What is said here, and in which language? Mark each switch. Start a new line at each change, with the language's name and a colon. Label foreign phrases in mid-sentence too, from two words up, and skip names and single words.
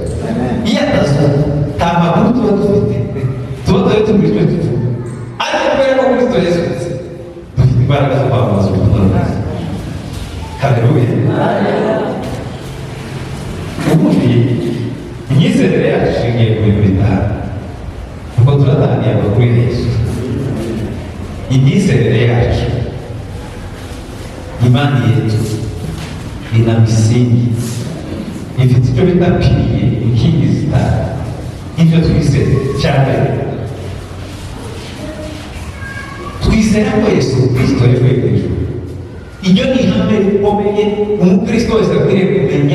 Kinyarwanda: Iyo atazuka nta makuru tuba dufite, tuba tuba tubwira icyo tuvuga, ariko kubera ko Kristo yazutse dufite imbaraga zo kwamamaza ubutumwa bwiza. Haleluya. Ubundi imyizerere yacu ishingiye ku bintu bitanu, kuko turatangiye amakuru ya Yesu. Imyizerere yacu,
Swahili: imani yetu ina misingi,
Kinyarwanda: ifite icyo bita piliye, inkingi zitanu. Ibyo twizera cyane, twizera ko Yesu Kristo yavuye ku ijuru. Iryo ni ihame rikomeye umukristo wese akwiriye kumenya.